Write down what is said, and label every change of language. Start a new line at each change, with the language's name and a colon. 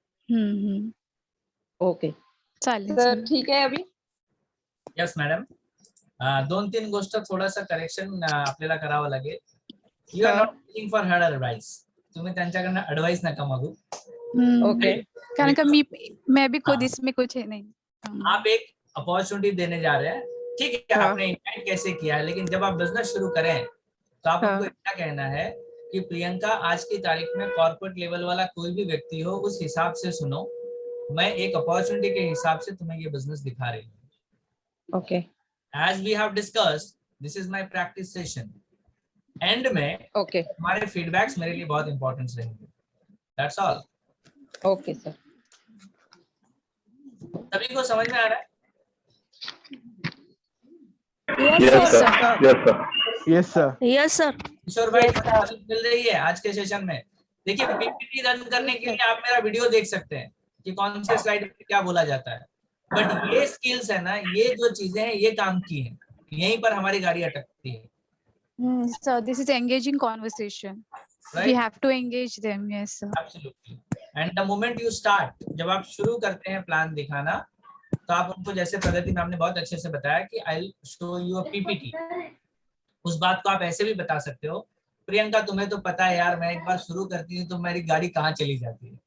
English: Hmm. Okay.
Marathi: चालेल तर चालेल. ठीक आहे अभि.
English: Yes madam.
Marathi: 2-3 गोष्ट थोडंसं करेक्शन आपल्याला करावं लागेल.
English: you are
Marathi: हा.
English: Not looking for her advice.
Marathi: तुम्ही त्यांच्याकडनं ॲडवाइस नका मागू.
English: Okay.
Hindi: कारण का मैं भी खुद हाँ, इसमें कुछ है नहीं. आप एक अपॉर्चुनिटी देने जा रहे हैं. ठीक है, हाँ आपने इन्वाइट कैसे किया है, लेकिन जब आप बिजनेस शुरू करें तो आप उनको हाँ इतना कहना है कि प्रियंका, आज की तारीख में कॉर्पोरेट लेवल वाला कोई भी व्यक्ति हो, उस हिसाब से सुनो. मैं एक अपॉर्चुनिटी के हिसाब से तुम्हें ये बिजनेस दिखा रही हूँ.
English: Okay. As we have discussed, this is my practice session. And में okay.
Hindi: हमारे फीडबैक्स मेरे लिए बहुत इंपॉर्टेंट रहेंगे.
English: That's all. Okay sir.
Hindi: सभी को समझ में आ रहा है?
English: Yes sir. Yes sir. Yes sir.
Hindi: किशोर भाई, थोड़ी मदद मिल रही है आज के सेशन में. देखिए, पीपीटी रन करने के लिए आप मेरा वीडियो देख सकते हैं कि कौन से स्लाइड में क्या बोला जाता है. बट ये स्किल्स है ना, ये जो चीजें हैं, ये काम की हैं. यहीं पर हमारी गाड़ी अटकती है.
English: So this is engaging conversation. We right. have to engage them. Yes sir. Absolutely. And the moment you start,
Hindi: जब आप शुरू करते हैं प्लान दिखाना, तो आप उनको, जैसे प्रगति मैम ने बहुत अच्छे से बताया कि
English: I will show you a PPT.
Hindi: उस बात को आप ऐसे भी बता सकते हो, प्रियंका तुम्हें तो पता है यार, मैं एक बार शुरू करती हूँ तो मेरी गाड़ी कहाँ चली जाती है.